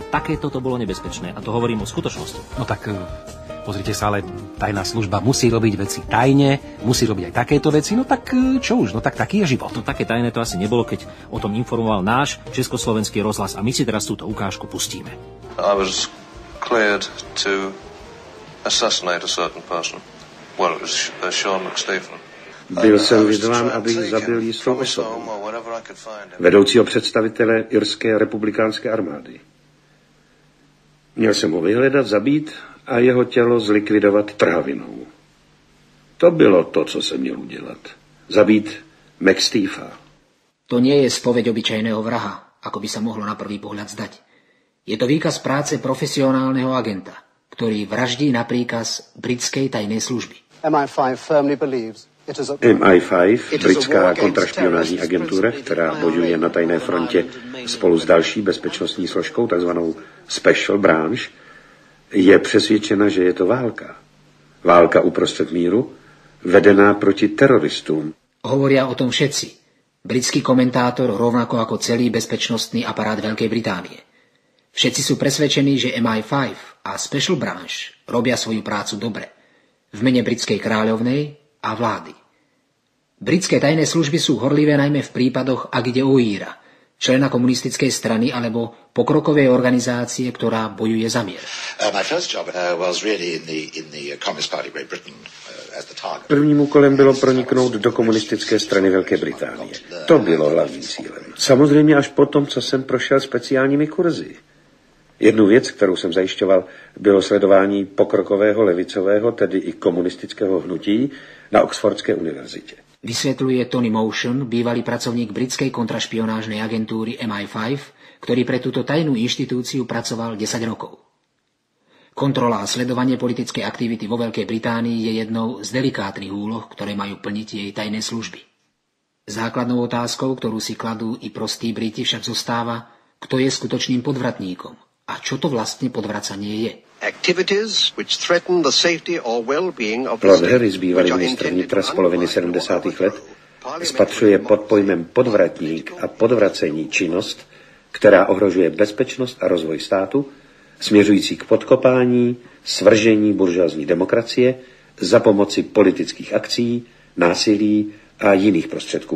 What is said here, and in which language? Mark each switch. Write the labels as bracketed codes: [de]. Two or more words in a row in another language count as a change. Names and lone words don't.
[sk] Takéto to bolo nebezpečné a to hovorím o skutočnosti. No tak pozrite sa, ale tajná služba musí robiť veci tajne, musí robiť aj takéto veci, no tak čo už, no tak taký je život. No také tajné to asi nebolo, keď o tom informoval náš Československý rozhlas a my si teraz túto ukážku pustíme. [en] I was cleared to assassinate a certain person. Well, it was Sean McStephen. [cs] Byl jsem vyzván, abych zabil jistou osobu, vedoucího představitele irské republikánské armády. Měl jsem ho vyhledat, zabít a jeho tělo zlikvidovat trhavinou. To bylo to, co jsem měl udělat. Zabít McSteefa. [sk] To nie je spoveď obyčajného vraha, ako by sa mohlo na prvý pohľad zdať. Je to výkaz práce profesionálneho agenta, ktorý vraždí na príkaz britskej tajnej služby. [cs] MI5, britská kontrašpionážní agentura, která bojuje na tajné frontě spolu s další bezpečnostní složkou, takzvanou Special Branch, je přesvědčena, že je to válka. Válka uprostřed míru, vedená proti teroristům. [sk] Hovoria o tom všetci. Britský komentátor, rovnako ako celý bezpečnostný aparát Veľkej Británie. Všetci sú presvedčení, že MI5 a Special Branch robia svoju prácu dobre. V mene britskej kráľovnej a vlády. Britské tajné služby sú horlivé najmä v prípadoch, ak ide o Íra, člena komunistickej strany alebo pokrokovej organizácie, ktorá bojuje za mier. [cs] Prvním úkolem bylo proniknout do komunistické strany Velké Británie. To bylo hlavním cílem. Samozřejmě až potom, co jsem prošel speciálními kurzy. Jednu věc, kterou jsem zajišťoval, bylo sledování pokrokového levicového, tedy i komunistického hnutí na Oxfordské univerzitě. [sk] Vysvetľuje Tony Motion, bývalý pracovník britskej kontrašpionážnej agentúry MI5, ktorý pre túto tajnú inštitúciu pracoval 10 rokov. Kontrola a sledovanie politickej aktivity vo Veľkej Británii je jednou z delikátnych úloh, ktoré majú plniť jej tajné služby. Základnou otázkou, ktorú si kladú i prostí Briti, však zostáva, kto je skutočným podvratníkom a čo to vlastne podvracanie je. [cs] Lord Harris, bývalý ministr vnitra z poloviny 70. let, spatřuje pod pojmem podvratník a podvracení činnost, která ohrožuje bezpečnost a rozvoj státu, směřující k podkopání svržení buržoazní demokracie za pomoci politických akcí, násilí a jiných prostředků.